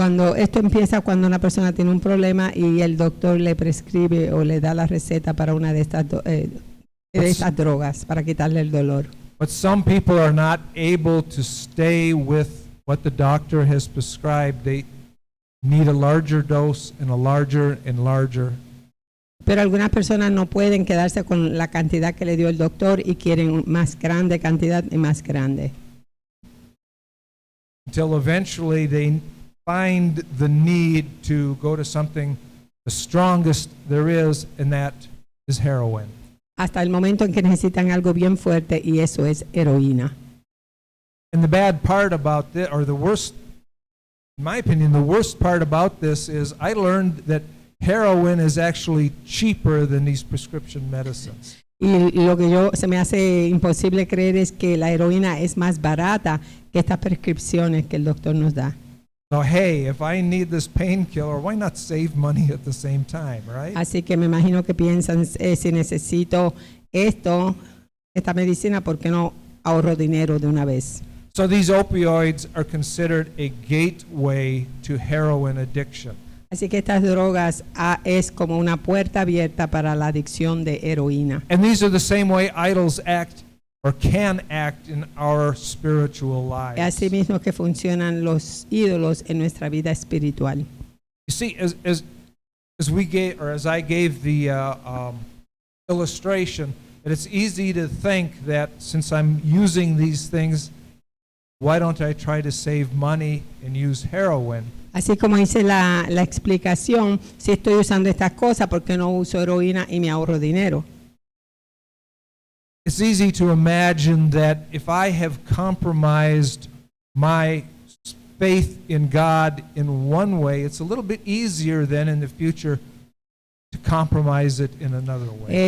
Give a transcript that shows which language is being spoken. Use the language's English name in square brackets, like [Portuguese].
[Spanish] Cuando esto empieza cuando una persona tiene un problema y el doctor le prescribe o le da la receta para una de estas drogas para quitarle el dolor. [English] But some people are not able to stay with what the doctor has prescribed. They need a larger dose and a larger and larger. [Spanish] Pero algunas personas no pueden quedarse con la cantidad que le dio el doctor y quieren más grande cantidad y más grande. [English] Until eventually they find the need to go to something the strongest there is, and that is heroin. [Spanish] Hasta el momento en que necesitan algo bien fuerte y eso es heroína. [English] And the bad part about this, or the worst, in my opinion, the worst part about this is I learned that heroin is actually cheaper than these prescription medicines. [Spanish] Y lo que se me hace imposible creer es que la heroína es más barata que estas prescripciones que el doctor nos da. [English] So, hey, if I need this painkiller, why not save money at the same time, right? [Spanish] Así que me imagino que piensan, si necesito esta medicina, ¿por qué no ahorro dinero de una vez? [English] So these opioids are considered a gateway to heroin addiction. [Spanish] Así que estas drogas es como una puerta abierta para la adicción de heroína. [English] And these are the same way idols act or can act in our spiritual [Spanish] Es [English] lives. [Spanish] así mismo que funcionan los ídolos en nuestra vida espiritual. [English] You see, as we gave, or as I gave the illustration, that it's easy to think that since I'm using these things, why don't I try to save money and use heroin? [Spanish] Así como hice la explicación, si estoy usando estas cosas, ¿por qué no uso heroína y me ahorro dinero? [English] It's easy to imagine that if I have compromised my faith in God in one way, it's a little bit easier then in the future to compromise it in another way.